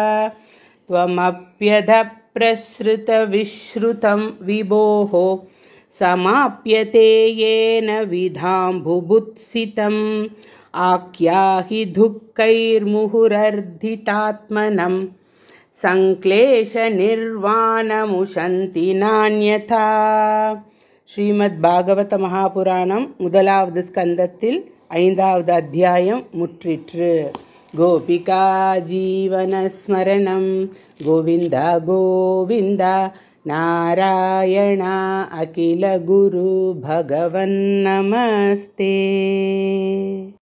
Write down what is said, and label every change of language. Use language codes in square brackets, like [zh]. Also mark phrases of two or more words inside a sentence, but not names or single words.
[sa] त्वमप्यधप्रसृतविश्रुतं विभोः समाप्यते येन विधां बुभुत्सितम् आख्याहि दुःखैर्मुहुरर्धितात्मनं संक्लेशनिर्वाणमुशन्ति नान्यथा. [ta] ஸ்ரீமத் பாகவத மகாபுராணம் 1வது ஸ்கந்தத்தில் 5வது அத்தியாயம் முற்றிற்று. [sa] गोपिका जीवनस्मरणं गोविन्द गोविन्द नारायण अखिल गुरु भगवन् नमस्ते.